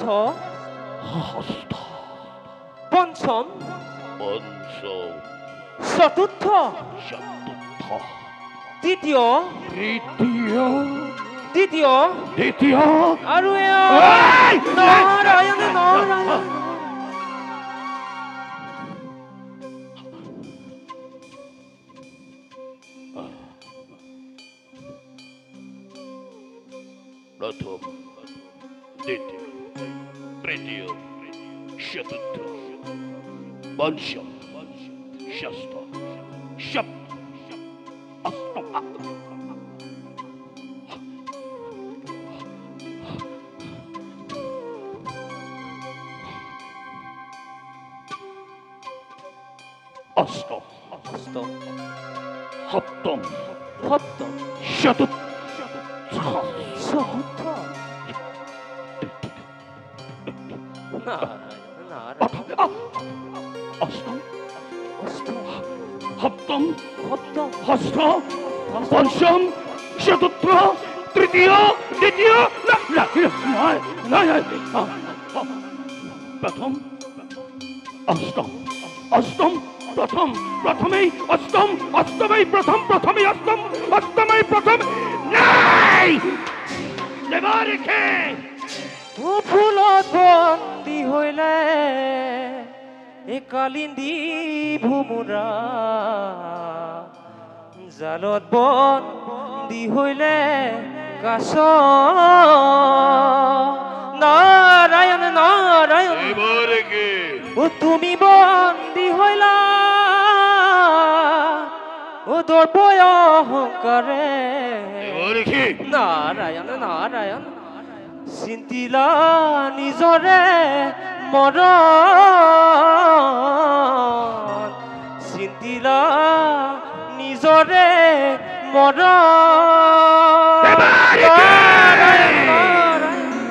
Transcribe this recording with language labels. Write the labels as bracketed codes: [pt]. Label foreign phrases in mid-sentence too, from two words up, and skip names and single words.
[as] ষষ্ঠ পঞ্চম পঞ্চম চতুৰ্থ চতুর্থ তৃতীয় তৃতীয় দ্বিতীয় দ্বিতীয় আৰু এয়া এই! নাৰায়ণ নাৰায়ণ প্রথম দ্বিতীয় তৃতীয় চতুর্থ পঞ্চম ষষ্ঠ সপ্তম অষ্টম অষ্টম অষ্টম সপ্তম সপ্তম চতুর্থ চতুৰ্থ নাৰায়ণ নাৰায়ণ অষ্টম অষ্টম সপ্তম সপ্তম ষষ্ঠ পঞ্চম চতুর্থ তৃতীয় দ্বিতীয় প্রথম অষ্টম অষ্টম প্রথম প্রথমেই অষ্টম অষ্টমেই প্রথম প্রথমেই অষ্টম অষ্টমেই প্রথম নাই এবার রেখে ও ফুলত বন্দী হইলে এ কালিন্দী ভুমুৰা জালত বন্দী হইলে কাছ নাৰায়ণ নাৰায়ণ এবার রেখে ও তুমি বন্দী হইলা ও দর্পয় অহংকারে এবার রেখে নারায়ণ নারায়ণ চিন্তিলা নিজৰে মৰণ চিন্তিলা নিজৰে মৰণ নাৰায়ণ নাৰায়ণ